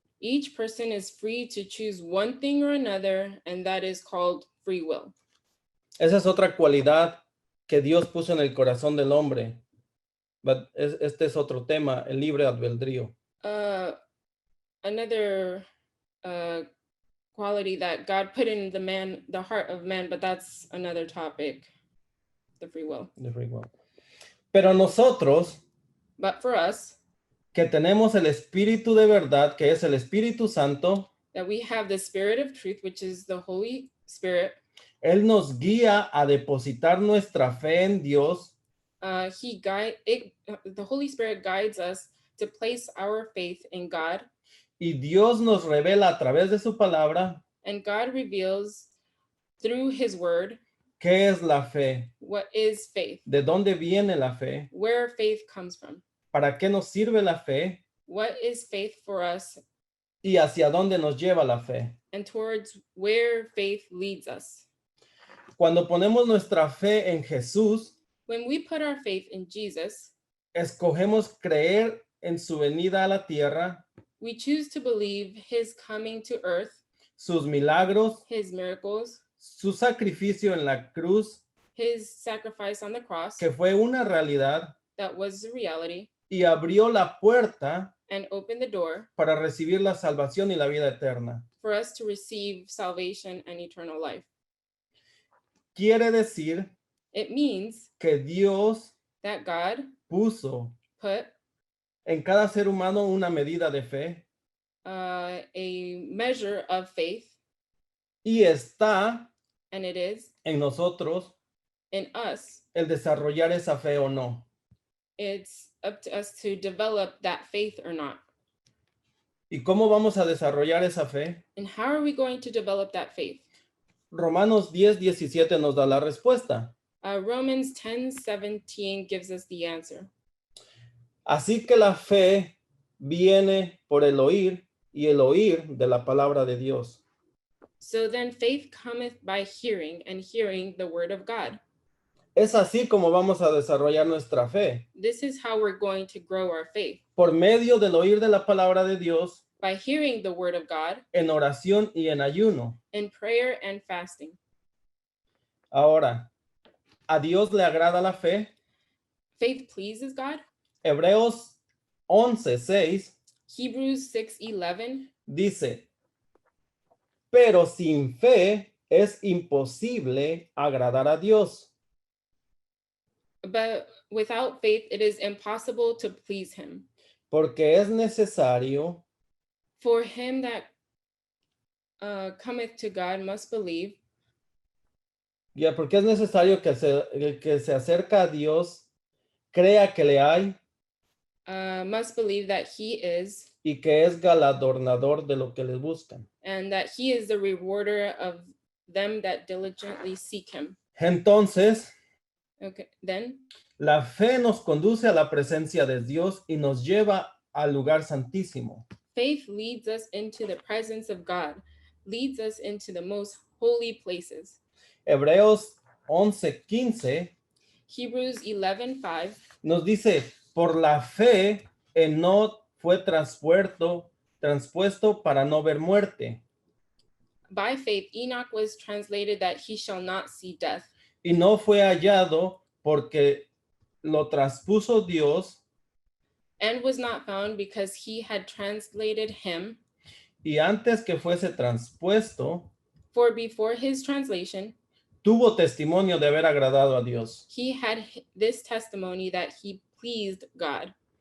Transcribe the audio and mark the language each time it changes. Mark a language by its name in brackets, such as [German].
[English] Each person is free to choose one thing or another, and that is called free will. [Spanish] Esa es otra cualidad que Dios puso en el corazón del hombre. Este es otro tema, el libre albedrío. [English] Another quality that God put in the heart of man, but that's another topic, the free will. The free will. [Spanish] Pero nosotros, [English] But for us, [Spanish] que tenemos el Espíritu de verdad, que es el Espíritu Santo, [English] that we have the Spirit of truth, which is the Holy Spirit, [Spanish] Él nos guía a depositar nuestra fe en Dios [English] the Holy Spirit guides us to place our faith in God, [Spanish] y Dios nos revela a través de su palabra [English] and God reveals through his word [Spanish] qué es la fe, [English] what is faith, [Spanish] de dónde viene la fe, [English] where faith comes from, [Spanish] para qué nos sirve la fe [English] what is faith for us, [Spanish] y hacia dónde nos lleva la fe. [English] and towards where faith leads us. [Spanish] Cuando ponemos nuestra fe en Jesús, [English] When we put our faith in Jesus, [Spanish] escogemos creer en su venida a la tierra, [English] we choose to believe his coming to earth, [Spanish] sus milagros, [English] his miracles, [Spanish] su sacrificio en la cruz, [English] his sacrifice on the cross, [Spanish] que fue una realidad [English] that was a reality, [Spanish] y abrió la puerta [English] and opened the door [Spanish] para recibir la salvación y la vida eterna. [English] for us to receive salvation and eternal life. [Spanish] Quiere decir [English] It means [Spanish] que Dios [English] that God [Spanish] puso [English] put [Spanish] en cada ser humano una medida de fe [English] a measure of faith, [Spanish] y está [English] and it is [Spanish] en nosotros [English] in us. [Spanish] el desarrollar esa fe o no. [English] It's up to us to develop that faith or not. [Spanish] ¿Y cómo vamos a desarrollar esa fe? [English] And how are we going to develop that faith? [Spanish] Romanos 10:17 nos da la respuesta. [English] Romans 10:17 gives us the answer. [Spanish] Así que la fe viene por el oír y el oír de la palabra de Dios. [English] So then faith cometh by hearing, and hearing the word of God. [Spanish] Es así como vamos a desarrollar nuestra fe, [English] This is how we're going to grow our faith, [Spanish] por medio del oír de la palabra de Dios, [English] by hearing the word of God [Spanish] en oración y en ayuno. [English] in prayer and fasting. [Spanish] Ahora, ¿a Dios le agrada la fe? [English] Faith pleases God. [Spanish] Hebreos 11:6 [English] Hebrews 6:11. [Spanish] dice, pero sin fe es imposible agradar a Dios, [English] But without faith, it is impossible to please him. [Spanish] porque es necesario [English] For him that cometh to God must believe, [Spanish] porque es necesario que el que se acerca a Dios crea que le hay [English] must believe that he is, [Spanish] y que es galardonador de lo que le buscan. [English] and that he is the rewarder of them that diligently seek him. [Spanish] Entonces, [English] Okay, then [Spanish] La fe nos conduce a la presencia de Dios y nos lleva al lugar santísimo. [English] faith leads us into the presence of God, leads us into the most holy places. [Spanish] Hebreos 11:15 [English] Hebrews 11:5 [Spanish] nos dice, por la fe, Enoc fue transpuesto para no ver muerte, [English] By faith, Enoch was translated that he shall not see death, [Spanish] y no fue hallado porque lo transpuso Dios, [English] and was not found because he had translated him. [Spanish] y antes que fuese transpuesto, [English] For before his translation, [Spanish] tuvo testimonio de haber agradado a Dios. [English] he had this testimony that he pleased God.